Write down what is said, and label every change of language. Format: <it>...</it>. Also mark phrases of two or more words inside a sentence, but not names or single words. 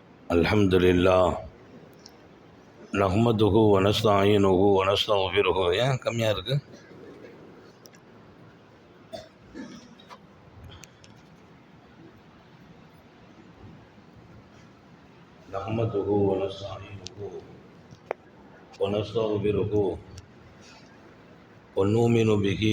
<ar>الحمد لله نحمده ونستعينه ونستغفره.</ar> <ta>ஏன் கம்மியாக இருக்குது?</ta> <ar>نحمده ونستعينه ونستغفره ونؤمن به</ar>